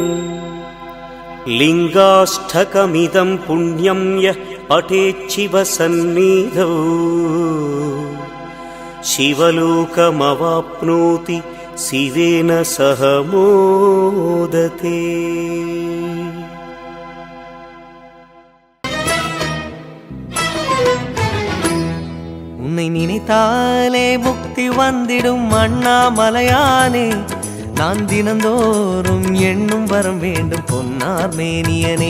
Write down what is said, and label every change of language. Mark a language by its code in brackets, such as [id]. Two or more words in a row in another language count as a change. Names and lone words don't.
[sa] लिङ्गाष्टकमिदं पुण्यं यः पठेच्छिवसन्निधौ शिवलोकमवाप्नोति शिवेन सह मोदते। [ta] உன்னை நினைத்தாலே முக்தி வந்திடும் அண்ணாமலையானே, நான் தினந்தோறும் எண்ணும் வரம் வேண்டும் பொன்னார் மேனியனே.